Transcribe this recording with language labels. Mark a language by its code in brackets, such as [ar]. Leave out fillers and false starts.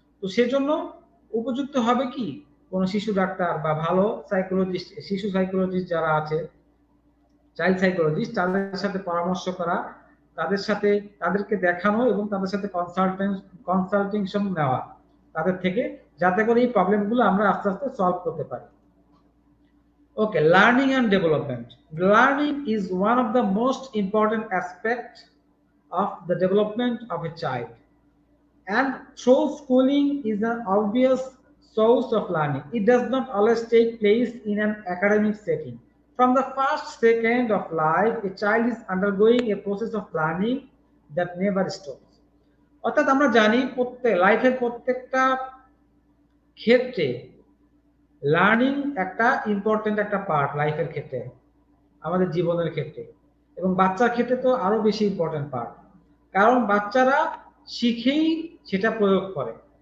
[bn] তো সেজন্য উপযুক্ত হবে কি কোনো শিশু ডাক্তার বা ভালো সাইকোলজিস্ট, শিশু সাইকোলজিস্ট যারা আছে, চাইল্ড সাইকোলজিস্ট, তাদের সাথে পরামর্শ করা, তাদের সাথে তাদেরকে দেখানো এবং তাদের সাথে কনসালটেশন নেওয়া তাদের থেকে, যাতে করে এই প্রবলেমগুলো আমরা আস্তে আস্তে সলভ করতে পারি। [en] Okay, learning and development. Learning is one of the most important aspects of the development of a child. And though schooling is an obvious source of learning, it does not always take place in an academic setting. From the first second of life, a child is undergoing a process of learning that never stops. [bn] অর্থাৎ আমরা জানি লাইফের প্রত্যেকটা ক্ষেত্রে learning একটা important একটা part লাইফের ক্ষেত্রে, আমাদের জীবনের ক্ষেত্রে, এবং বাচ্চার ক্ষেত্রে তো আরো বেশি ইম্পর্টেন্ট পার্ট। কারণ বাচ্চারা শিখেই সেটা প্রয়োগ করে।